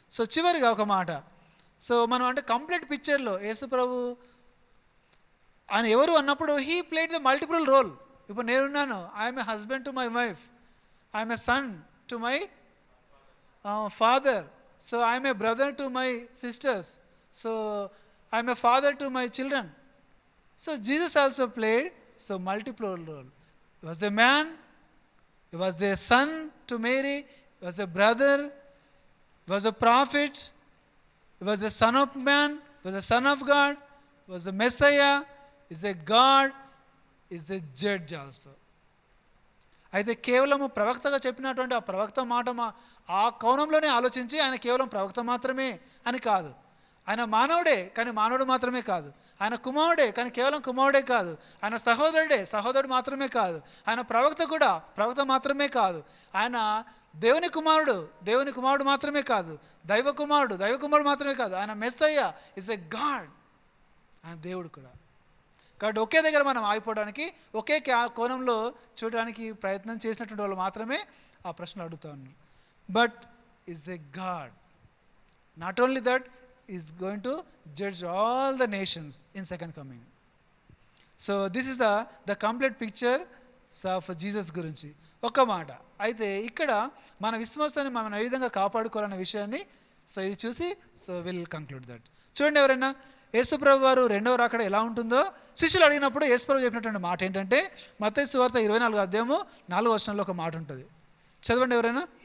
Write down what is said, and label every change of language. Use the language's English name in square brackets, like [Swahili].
[Telugu] So చివరిగా ఒక మాట, సో మనం అంటే కంప్లీట్ పిక్చర్లో యేసు ప్రభు ఆయన ఎవరు అన్నప్పుడు [English] He played the multiple role. [Telugu] ఇప్పుడు నేనున్నాను, [English] I'm a husband to my wife, I'm a son to my father, so I'm a brother to my sisters, so I'm a father to my children. So Jesus also played so multiple role. He was a man, he was a son to Mary, he was a brother, he was a prophet, he was a son of man, he was a son of God, he was a Messiah, he is a God, he is a judge also. [Telugu] అయితే కేవలము ప్రవక్తగా చెప్పినటువంటి ఆ ప్రవక్త మాట ఆ కోణంలోనే ఆలోచించి ఆయన కేవలం ప్రవక్త మాత్రమే అని కాదు, ఆయన మానవుడే కానీ మానవుడు మాత్రమే కాదు, ఆయన కుమారుడే కానీ కేవలం కుమారుడే కాదు, ఆయన సహోదరుడు మాత్రమే కాదు, ఆయన ప్రవక్త కూడా ప్రవక్త మాత్రమే కాదు, ఆయన దేవుని కుమారుడు మాత్రమే కాదు, దైవ కుమారుడు మాత్రమే కాదు, ఆయన మెస్సయ్య [English] is a God, [Telugu] ఆయన దేవుడు కూడా. కాబట్టి ఒకే దగ్గర మనం ఆగిపోవడానికి, ఒకే కోణంలో చూడడానికి ప్రయత్నం చేసినటువంటి వాళ్ళు మాత్రమే ఆ ప్రశ్నలు అడుగుతా ఉన్నారు. [English] But is a God, not only that is going to judge all the nations in second coming. So this is the complete picture of Jesus గురించి. [Telugu] ఒక్క మాట అయితే ఇక్కడ మన విశ్వాసాన్ని మనం ఏ విధంగా కాపాడుకోవాలనే విషయాన్ని సో ఇది చూసి [English] So will conclude that. [Telugu] చూడండి, ఎవరైనా యేసుప్రభు వారు రెండవ రాకడ ఎలా ఉంటుందో శిష్యులు అడిగినప్పుడు యేసుప్రభు చెప్పినటువంటి మాట ఏంటంటే మత్తయి సువార్త 24వ అధ్యాయము 4వ వచనంలో ఒక మాట ఉంటుంది. చదవండి ఎవరైనా.